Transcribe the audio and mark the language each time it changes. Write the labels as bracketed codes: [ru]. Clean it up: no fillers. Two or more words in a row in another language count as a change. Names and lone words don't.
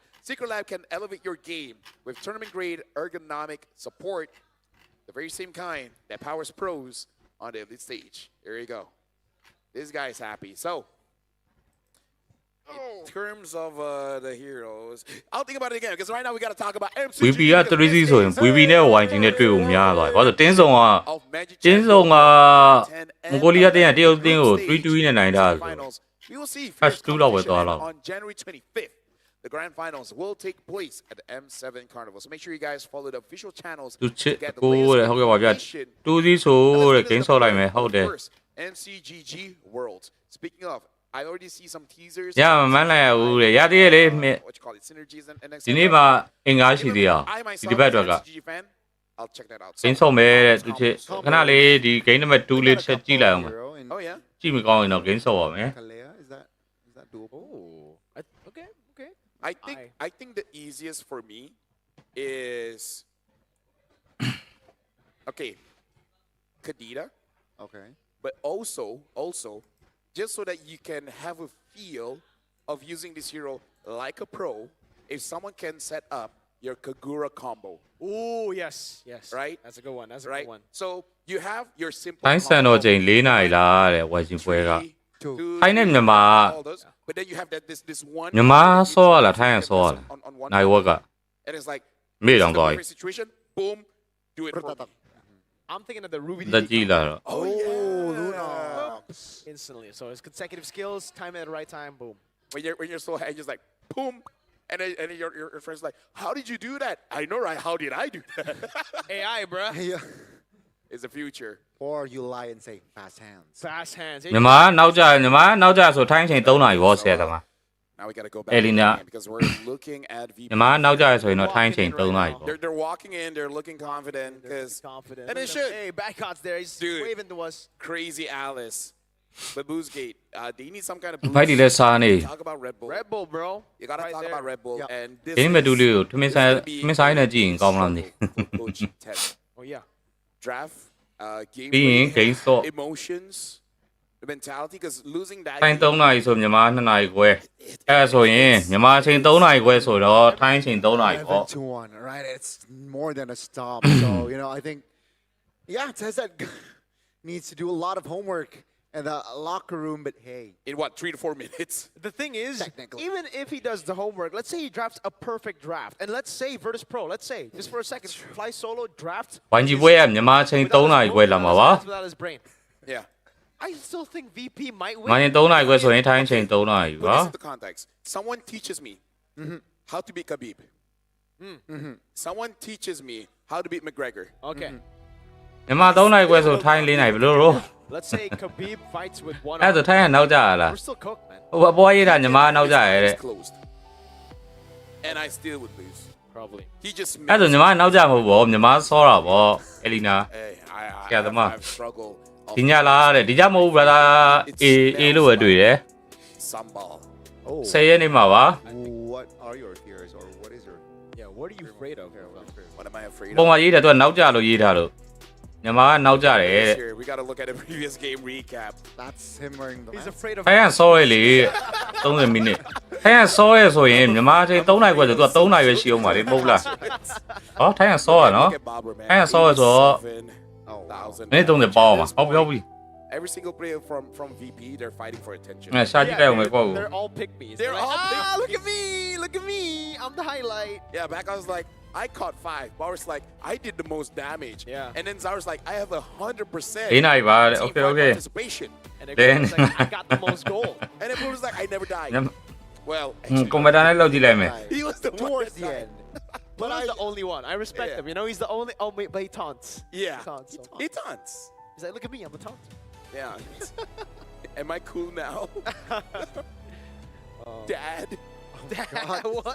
[en] Secret Lab can elevate your game with tournament-grade ergonomic support, the very same kind that powers pros on the elite stage. Here you go. This guy is happy. So, in terms of the heroes, I'll think about it again, because right now we got to talk about MCG. [my] VP က 3C ဆိုရင် VP နဲ့ YG နဲ့တွေ့ဖို့များသွားတယ်ဘာလို့တင်းစုံကမွန်ဂိုလီးယားတင်းကတရုတ်တင်းကို 3-2 နဲ့နိုင်တာဆို [en] We will see [my] First 2 လောက်ပဲသွားလောက် [en] on January 25th. The grand finals will take place at the M7 Carnival. So make sure you guys follow the official channels [my] သူချစ် [en] to get the [my] ကိုတဲ့ [en] latest [my] ဟုတ်ကဲ့ပါဗျ [en] information. [my] 2C ဆိုတဲ့ game ဆော့လိုက်မယ်ဟုတ်တယ် [en] MCGG Worlds. Speaking of, I already see some teasers. [my] ရမမှန်းလိုက်ရဘူးတဲ့ရသေးရဲ့လေ [en] What you call it, synergies and [my] ဒီနေ့မှာအင်္ဂါရှိသေးအောင်ဒီဘက်အတွက်က [en] I'll check that out. [my] ဂိမ်းဆုံးမယ်တဲ့သူချစ်ခဏလေးဒီ [en] game number 2 [my] လေးချက်ကြည့်လိုက်အောင်ပါ [en] Oh yeah. [my] ကြည့်မကောင်းရင်တော့ game ဆော့ပါမယ် [en] Is that doable? Oh, okay. I think the easiest for me is okay, Kadita. Okay. But also, just so that you can have a feel of using this hero like a pro, if someone can set up your Kagura combo. Oh, yes. Right? That's a good one. Right? So you have your simple [my] တိုင်းဆန်တော့ချိန်4နာရီလားတဲ့ဝါရှင်ပွဲကထိုင်းနဲ့မြန်မာ [en] but then you have this one [my] မြန်မာဆော့ရလားထိုင်းရဆော့ရလားနိုင်ဝက်က [en] and it's like [my] မေ့တော့သွားပြီ [en] situation boom do it for me. I'm thinking of the Ruby [my] တက်ကြည့်လာတော့ [en] Oh yeah. Instantly. So it's consecutive skills, time at the right time, boom. When you're so high, just like boom. And then your friend's like, how did you do that? I know, right? How did I do that? AI, bruh. It's the future. Or you lie and say fast hands. Fast hands. [my] မြန်မာနောက်ကြဆိုထိုင်းချိန်3နာရီဘောဆယ်သမား [en] Now we gotta go back Elina. because we're looking at VP. [my] မြန်မာနောက်ကြဆိုရင်တော့ထိုင်းချိန်3နာရီပေါ့ [en] They're walking in, they're looking confident. And they should. Hey, back cards there. He's waving to us. Crazy Alice. Babu's Gate. They need some kind of [my] ဖိုက်ဒီလဲစားနေ [en] Talk about Red Bull. Red Bull, bro. You gotta talk about Red Bull. And this [my] ဂိမ်းမတူလေးကိုထမင်းဆိုင်နဲ့ကြည့်ရင်ကောင်းမလားမသိ [en] Coach Ted. Oh, yeah. Draft, game, [my] ပြီးရင်ဂိမ်းဆော့ [en] emotions, the mentality, because losing that [my] ထိုင်း3နာရီဆိုမြန်မာ2နာရီခွဲအဲ့ဆိုရင်မြန်မာချိန်3နာရီခွဲဆိုတော့ထိုင်းချိန်3နာရီပေါ့ [en] 11-1, right? It's more than a stop. So, I think, Tezza needs to do a lot of homework in the locker room, but hey. In what, 3 to 4 minutes? The thing is, even if he does the homework, let's say he drafts a perfect draft, and let's say Virtus Pro, let's say, just for a second, fly solo, draft. [my] ဝိုင်းကြီးပွဲကမြန်မာချိန်3နာရီခွဲလာမှာပါ [en] Without his brain. Yeah. I still think VP might win. [my] မင်း3နာရီခွဲဆိုရင်ထိုင်းချိန်3နာရီပါ [en] Listen to the context. Someone teaches me how to beat Khabib. Someone teaches me how to beat McGregor. Okay. [my] မြန်မာ3နာရီခွဲဆိုထိုင်း4နာရီဘယ်လိုတော့ [en] Let's say Khabib fights with one [my] အဲ့ဆိုထိုင်းကနောက်ကြရလား [en] We're still cooked, man. [my] ဟိုအပေါ်ရေးတာမြန်မာနောက်ကြရတဲ့ [en] It's closed. And I still would lose. Probably. He just [my] အဲ့ဆိုမြန်မာနောက်ကြမဟုတ်ဘောမြန်မာဆောတာဗောအလီနာ [en] Hey, I [my] ဆရာသမား [en] I've struggled. [my] ဒီညလားတဲ့ဒီကြမဟုတ် brother အေးလို့ပဲတွေ့တယ် [en] Sambal. [my] 10ရက်နေမှာပါ [en] What are your fears, or what is your... Yeah, what are you afraid of? What am I afraid [my] ပုံ [en] of? [my] မှာရေးတယ်သူကနောက်ကြလို့ရေးထားလို့မြန်မာကနောက်ကြတယ်တဲ့ [en] Here, we gotta look at a previous game recap. That's him wearing the He's mask. afraid of [my] ထိုင်းကဆောရဲလေ30မိနစ်ထိုင်းကဆောရဲဆိုရင်မြန်မာချိန်3နာရီခွဲဆိုသူက3နာရီပဲရှိအောင်ပါလေမဟုတ်လားဟောထိုင်းကဆောရနော် [en] Look at Barbara, man. [my] ထိုင်းကဆောရဆိုတော့ [en] 7,000. [my] မိနစ်30ပေါအောင်ပါဟုတ်ပြီဟုတ်ပြီ [en] Every single player from VP, they're fighting for attention. [my] အဲ့ရှာကြည့်လိုက်အောင်ပဲပေါ့ [en] They're all pygmies. They're like, all pygmies. look at me, look at me. I'm the highlight. Yeah, back I was like, I caught 5. Boris like, I did the most damage. Yeah. And then Zara's like, I have 100%. [my] 4နာရီပါတဲ့ [en] team okay fight okay participation. And Then- everyone's like, I got the most gold. And then Bruce was like, I never died. Well, [my] ကွန်ပျူတာနဲ့လောက်ကြည့်လိုက်မယ် [en] he was the one Towards that the died. end. But he's the only one. I respect him. He's the only. Oh, but he taunts. Yeah. He taunts. So. He taunts. He's like, look at me, I'm the taunt. Yeah. Am I cool now? Dad. Dad, what?